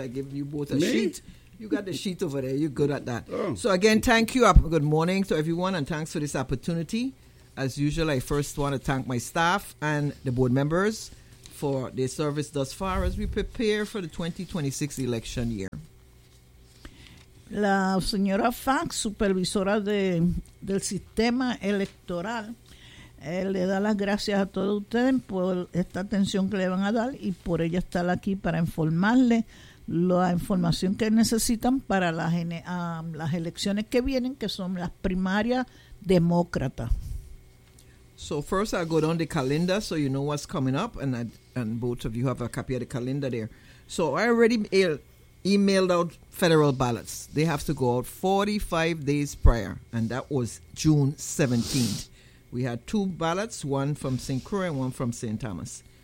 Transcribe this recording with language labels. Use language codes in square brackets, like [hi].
[en] I give you both a sheet. You got the sheet over there. You're good at that. Oh. So again, thank you. Good morning to everyone, and thanks for this opportunity. As usual, I first want to thank my staff and the board members for their service thus far as we prepare for the 2026 election year. [es] La señora Fax, supervisora del sistema electoral, le da las gracias a todos ustedes por esta atención que le van a dar y por ella estar aquí para informarle la información que necesitan para las elecciones que vienen, que son las primarias demócratas. [en] So first I'll go down the calendar so you know what's coming up, and both of you have a copy of the calendar there. So I already emailed out federal ballots. They have to go out 45 days prior, and that was June 17th. We had two ballots, one from St. Croix and one from St. Thomas.